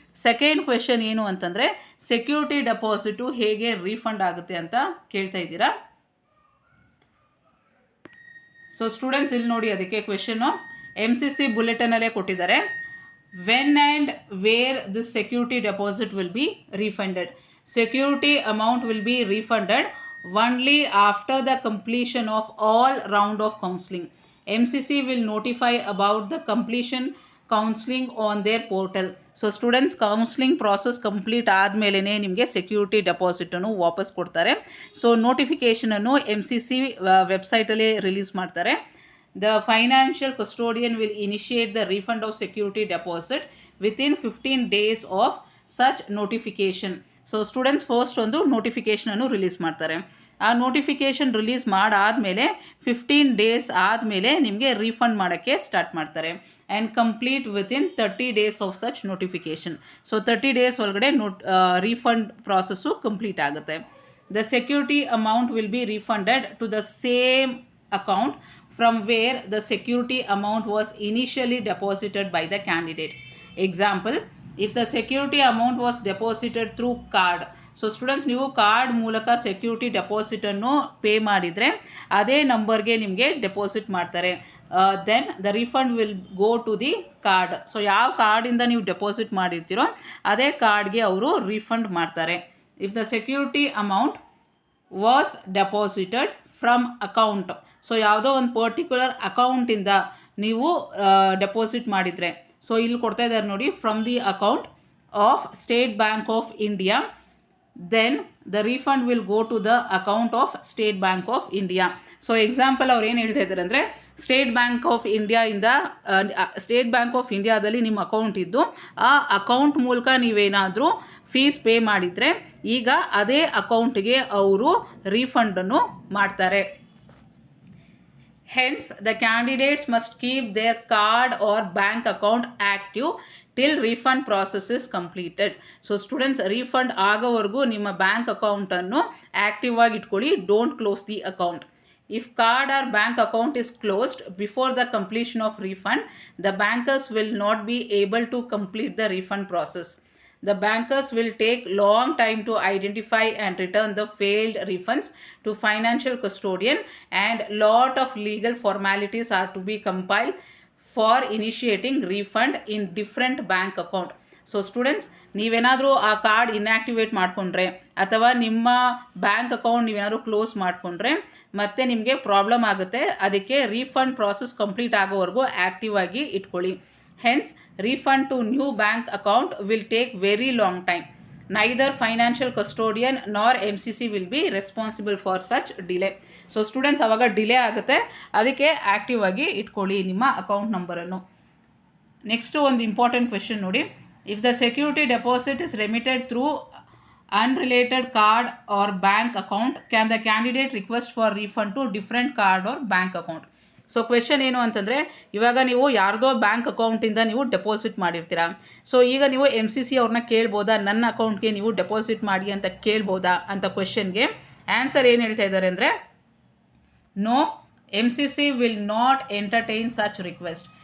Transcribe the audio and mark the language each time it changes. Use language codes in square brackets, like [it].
[kn] Second question ಏನು ಅಂತಂದರೆ, security deposit ಹೇಗೆ ರೀಫಂಡ್ ಆಗುತ್ತೆ ಅಂತ ಕೇಳ್ತಾ ಇದ್ದೀರಾ. ಸೊ ಸ್ಟೂಡೆಂಟ್ಸ್, ಇಲ್ಲಿ ನೋಡಿ, ಅದಕ್ಕೆ ಕ್ವೆಶನ್ನು ಎಮ್ ಸಿ ಸಿ ಬುಲೆಟನಲ್ಲೇ ಕೊಟ್ಟಿದ್ದಾರೆ. [en] When and where this security deposit will be refunded. Security amount will be refunded only after the completion of all round of counseling. MCC will notify about the completion counseling on their portal. [kn] So students, counselling process complete ಆದಮೇಲೆ ನಿಮಗೆ security ಡೆಪಾಸಿಟನ್ನು ವಾಪಸ್ ಕೊಡ್ತಾರೆ. So ನೋಟಿಫಿಕೇಷನನ್ನು M C C ವೆಬ್ಸೈಟಲ್ಲಿ release ಮಾಡ್ತಾರೆ. [en] The financial custodian will initiate the refund of security deposit within 15 days of such notification. [kn] So students, first ಒಂದು ನೋಟಿಫಿಕೇಷನನ್ನು release ಮಾಡ್ತಾರೆ. ಆ notification release ಮಾಡಾದಮೇಲೆ 15 days ಆದಮೇಲೆ ನಿಮಗೆ ರೀಫಂಡ್ ಮಾಡೋಕ್ಕೆ ಸ್ಟಾರ್ಟ್ ಮಾಡ್ತಾರೆ. [en] And complete within 30 days of such notification. [kn] So 30 days ಒಳಗಡೆ refund process complete ಆಗುತ್ತೆ. [en] the security amount will be refunded to the same account from where the security amount was initially deposited by the candidate. Example, if the security amount was deposited through card. [kn] So students, ನೀವು card ಮೂಲಕ security ಡೆಪಾಸಿಟನ್ನು pay ಮಾಡಿದರೆ ಅದೇ ನಂಬರ್ಗೆ ನಿಮಗೆ deposit ಮಾಡ್ತಾರೆ. [en] Then the refund will go to the card. [kn] So ಯಾವ ಕಾರ್ಡಿಂದ ನೀವು ಡೆಪಾಸಿಟ್ ಮಾಡಿರ್ತೀರೋ ಅದೇ ಕಾರ್ಡ್ಗೆ ಅವರು ರಿಫಂಡ್ ಮಾಡ್ತಾರೆ. [en] If the security amount was deposited from account. [kn] So ಯಾವುದೋ ಒಂದು ಪರ್ಟಿಕ್ಯುಲರ್ ಅಕೌಂಟಿಂದ ನೀವು ಡೆಪಾಸಿಟ್ ಮಾಡಿದರೆ, ಸೊ ಇಲ್ಲಿ ಕೊಡ್ತಾ ಇದ್ದಾರೆ ನೋಡಿ, [en] From the account of State Bank of India, then the refund will go to the account of State Bank of India. [kn] So example ಅವ್ರು ಏನು ಹೇಳ್ತಾ ಇದ್ದಾರೆ ಅಂದರೆ, ಸ್ಟೇಟ್ ಬ್ಯಾಂಕ್ ಆಫ್ ಇಂಡಿಯಾದಿಂದ ಸ್ಟೇಟ್ ಬ್ಯಾಂಕ್ ಆಫ್ ಇಂಡಿಯಾದಲ್ಲಿ ನಿಮ್ಮ ಅಕೌಂಟ್ ಇದ್ದು ಆ ಅಕೌಂಟ್ ಮೂಲಕ ನೀವೇನಾದರೂ ಫೀಸ್ ಪೇ ಮಾಡಿದರೆ ಈಗ ಅದೇ ಅಕೌಂಟ್ಗೆ ಅವರು ರೀಫಂಡನ್ನು ಮಾಡ್ತಾರೆ. [en] Hence, the candidates must keep their card or bank account active till refund process is completed. [kn] So students, refund ಆಗೋವರೆಗೂ ನಿಮ್ಮ ಬ್ಯಾಂಕ್ ಅಕೌಂಟನ್ನು ಆ್ಯಕ್ಟಿವ್ ಆಗಿ ಇಟ್ಕೊಳ್ಳಿ. [en] Don't close the account. If card or bank account is closed before the completion of refund, the bankers will not be able to complete the refund process. The bankers will take long time to identify and return the failed refunds to financial custodian, and lot of legal formalities are to be compiled for initiating refund in different bank account. [kn] So students, ನೀವೇನಾದರೂ ಆ card ಇನ್ಆ್ಯಕ್ಟಿವೇಟ್ ಮಾಡಿಕೊಂಡ್ರೆ ಅಥವಾ ನಿಮ್ಮ bank account ನೀವೇನಾದರೂ close ಮಾಡಿಕೊಂಡ್ರೆ ಮತ್ತೆ ನಿಮಗೆ problem ಆಗುತ್ತೆ. ಅದಕ್ಕೆ ರೀಫಂಡ್ ಪ್ರಾಸೆಸ್ ಕಂಪ್ಲೀಟ್ ಆಗೋವರೆಗೂ ಆ್ಯಕ್ಟಿವ್ ಆಗಿ ಇಟ್ಕೊಳ್ಳಿ. [en] Hence, refund to new bank account will take very long time. Neither financial custodian nor MCC will be responsible for such delay. [kn] So students, ಅವಾಗ ಡಿಲೇ ಆಗುತ್ತೆ, ಅದಕ್ಕೆ ಆ್ಯಕ್ಟಿವ್ ಆಗಿ ಇಟ್ಕೊಳ್ಳಿ ನಿಮ್ಮ ಅಕೌಂಟ್ ನಂಬರನ್ನು. ನೆಕ್ಸ್ಟು ಒಂದು ಇಂಪಾರ್ಟೆಂಟ್ ಕ್ವೆಶನ್ ನೋಡಿ. [en] If the security deposit is remitted through unrelated card or bank account, can the candidate request for refund to different card or bank account? [kn] So question ಏನು ಅಂತಂದರೆ, ಇವಾಗ ನೀವು ಯಾರ್ದೋ ಬ್ಯಾಂಕ್ ಅಕೌಂಟಿಂದ ನೀವು ಡೆಪಾಸಿಟ್ ಮಾಡಿರ್ತೀರಾ. ಸೊ ಈಗ ನೀವು MCC ಅವ್ರನ್ನ ಕೇಳ್ಬೋದಾ, ನನ್ನ ಅಕೌಂಟ್ಗೆ ನೀವು ಡೆಪಾಸಿಟ್ ಮಾಡಿ ಅಂತ ಕೇಳ್ಬೋದಾ ಅಂತ ಕ್ವೆಶನ್ಗೆ ಆನ್ಸರ್ ಏನು ಹೇಳ್ತಾ ಇದ್ದಾರೆ ಅಂದರೆ, no, [en] MCC will not entertain such request.